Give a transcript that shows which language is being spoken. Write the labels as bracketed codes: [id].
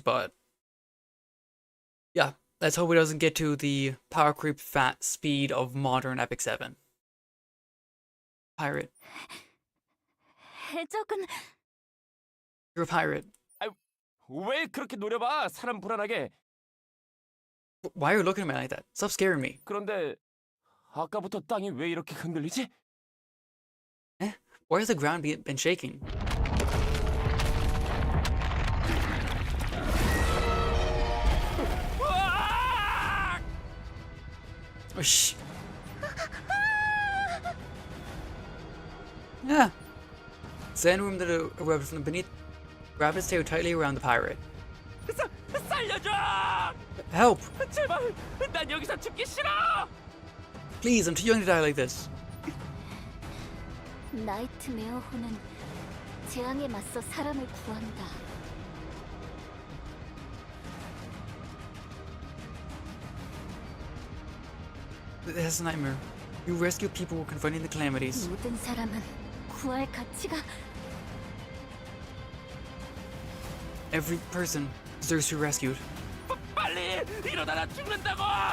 [en] But yeah, let's hope it doesn't get to the power creep fat speed of modern Epic 7. Pirate. [ko] 해적은 [en] You're a pirate. [ko] 왜 그렇게 노려봐? 사람 불안하게. [en] Why are you looking at me like that? Stop scaring me. [ko] 그런데 아까부터 땅이 왜 이렇게 흔들리지? [en] Why has the ground been shaking? Oh, shh. Yeah. Sandworm that erupted from beneath wrapped its tail tightly around the pirate. [ko] 살려줘! [en] Help! [ko] 제발, 난 여기서 죽기 싫어! [en] Please, I'm too young to die like this. [ko] 나이트메어호는 재앙에 맞서 사람을 구한다. [en] That's a nightmare. You rescue people confronting the calamities. [ko] 모든 사람은 구할 가치가. [en] Every person deserves to be rescued. [ko] 빨리 이러다 나 죽는다고!